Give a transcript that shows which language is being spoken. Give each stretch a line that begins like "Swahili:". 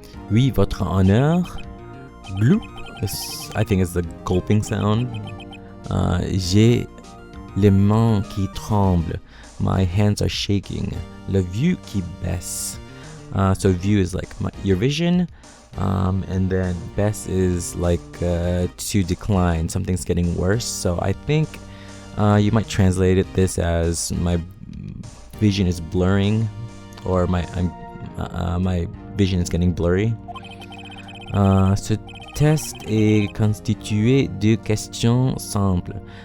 French: Oui, votre honneur.
English: Bloop. This, I think, is the gulping sound.
French: J'ai les mains qui tremblent.
English: My hands are shaking.
French: Le vue qui baisse.
English: So view is like your vision, and then baisse is like to decline. Something's getting worse. So I think you might translate this as my vision is blurring, or my vision is getting blurry.
French: Ce test est constitué de questions simples.